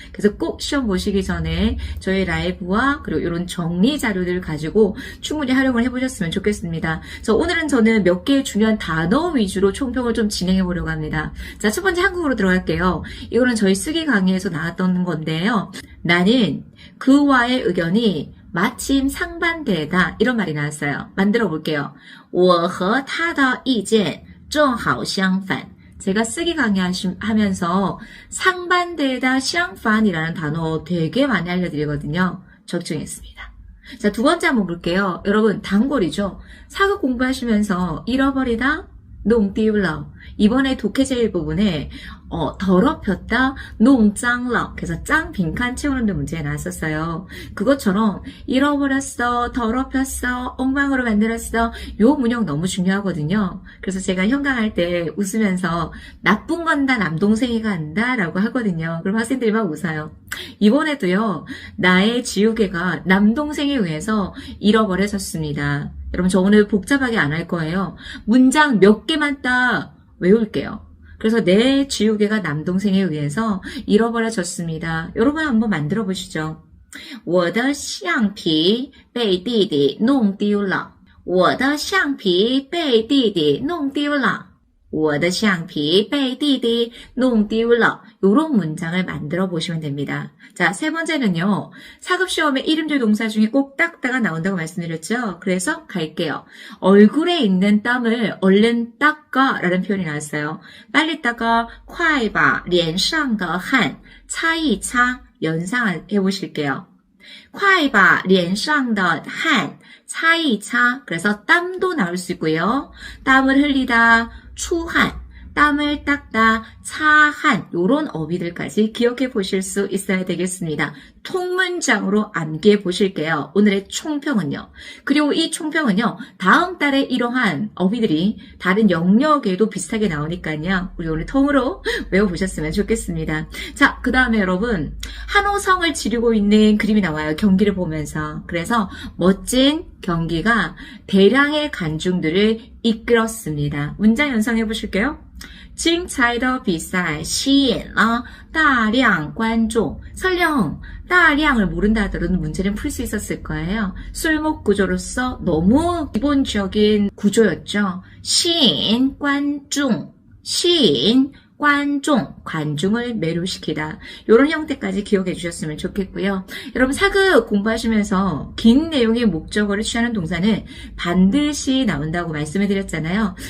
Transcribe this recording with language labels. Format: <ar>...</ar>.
<ko>그래서 꼭 시험 보시기 전에 저희 라이브와 그리고 이런 정리 자료들을 가지고 충분히 활용을 해보셨으면 좋겠습니다. 오늘은 저는 몇 개의 중요한 단어 위주로 총평을 좀 진행해 보려고 합니다. 자, 첫 번째 한국어로 들어갈게요. 이거는 저희 쓰기 강의에서 나왔던 건데요. 나는 그와의 의견이 마침 상반되다 이런 말이 나왔어요. 만들어 볼게요.</ko> <zh>我和他的意见正好相反.</zh> <ko>제가 쓰기 강의하면서 상반되다, 相反이라는 단어 되게 많이 알려드리거든요. 적중했습니다. 자, 두 번째 한번 볼게요. 여러분, 단골이죠. 사극 공부하시면서 잃어버리다, 농띠울러. 이번에 독해제 부분에 더럽혔다, 농짱러. 그래서 짱 빈칸 채우는 데 문제가 나왔었어요. 그것처럼 잃어버렸어, 더럽혔어, 엉망으로 만들었어. 요 문형 너무 중요하거든요. 그래서 제가 현강할 때 웃으면서 나쁜 건 다 남동생이 간다 라고 하거든요. 그럼 학생들이 막 웃어요. 이번에도요, 나의 지우개가 남동생에 의해서 잃어버려졌습니다. 여러분, 저 오늘 복잡하게 안 할 거예요. 문장 몇 개만 딱 외울게요. 그래서 내 지우개가 남동생에 의해서 잃어버려졌습니다. 여러분 한번 만들어 보시죠.</ko> <zh>我的橡皮被弟弟弄丢了. 我的橡皮被弟弟弄丢了. 我的橡皮被弟弟弄丢了.</zh> <ko>요런 문장을 만들어 보시면 됩니다. 자, 세 번째는요. 사급시험에 이름들 동사 중에 꼭 닦다가 나온다고 말씀드렸죠. 그래서 갈게요. 얼굴에 있는 땀을 얼른 닦아 라는 표현이 나왔어요. 빨리 닦아,</ko> <zh>快把脸上的汗擦一擦.</zh> <ko>연상해 보실게요.</ko> <zh>快把脸上的汗擦一擦.</zh> <ko>그래서 땀도 나올 수 있고요. 땀을 흘리다, 추한, 땀을 닦다, 차한 요런 어휘들까지 기억해 보실 수 있어야 되겠습니다. 통문장으로 암기해 보실게요. 오늘의 총평은요. 그리고 이 총평은요. 다음 달에 이러한 어휘들이 다른 영역에도 비슷하게 나오니까요. 우리 오늘 통으로 외워보셨으면 좋겠습니다. 자, 그 다음에 여러분 한호성을 지르고 있는 그림이 나와요. 경기를 보면서. 그래서 멋진 경기가 대량의 관중들을 이끌었습니다. 문장 연상해 보실게요.</ko> <zh>精彩的比赛吸引了大量观众.</zh> <ko>설령 다량을 모른다 하더라도 문제는 풀 수 있었을 거예요. 술목 구조로서 너무 기본적인 구조였죠. 吸引观众, 吸引관종, 관중을 매료시키다. 이런 형태까지 기억해 주셨으면 좋겠고요. 여러분 사극 공부하시면서 긴 내용의 목적어를 취하는 동사는 반드시 나온다고 말씀해 드렸잖아요.</ko>